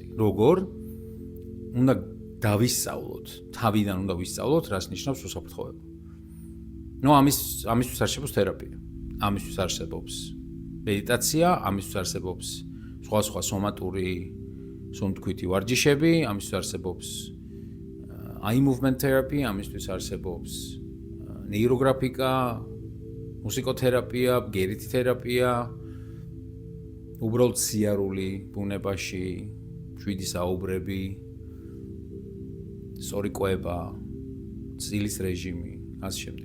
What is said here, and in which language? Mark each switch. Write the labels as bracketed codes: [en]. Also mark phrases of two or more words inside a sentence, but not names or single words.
[ka] როგორ უნდა დავისწავლოთ, თავიდან უნდა ვისწავლოთ, რას ნიშნავს უსაფრთხოება. ამისთვის არსებობს თერაპია. ამისთვის არსებობს მედიტაცია, ამისთვის არსებობს სხვა სომატური სუნთქვითი ვარჯიშები, ამისთვის არსებობს [en] eye movement therapy, [ka] ამისთვის არსებობს ნეიროგრაფიკა, მუსიკოთერაპია, ბგერითი თერაპია, უბრალოდ სიარული ბუნებაში, შვიდი საუბრები, სწორი კვება, ცილის რეჟიმი, ასე შემდეგ.